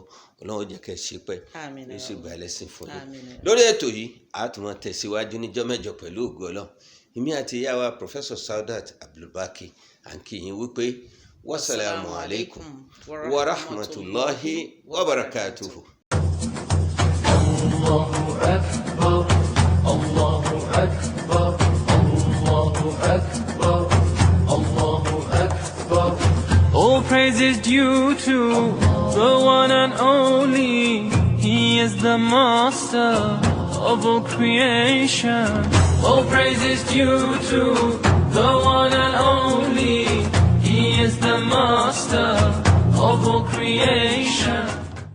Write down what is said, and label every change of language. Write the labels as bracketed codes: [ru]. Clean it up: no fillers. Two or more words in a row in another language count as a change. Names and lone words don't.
[yo] Ọlọ́run jẹ́ kẹ́ ṣe pẹ́ ní sì gbà lẹ́sìn fún yín. Lórí ètò yìí a tún máa tẹ̀síwájú níjọ́ mẹ́jọ pẹ̀lú ògo Ọlọ́run. Èmi àti ìyá wa Professor Saudat Abdulbaqi à ń kí yín wípé [ar] والسلام عليكم ورحمة الله وبركاته. الله أكبر، الله أكبر، الله أكبر، الله أكبر. [en] All praise is due to the one and only. He is the master of all creation. All praise is due to the one and only. He is the master of all creation.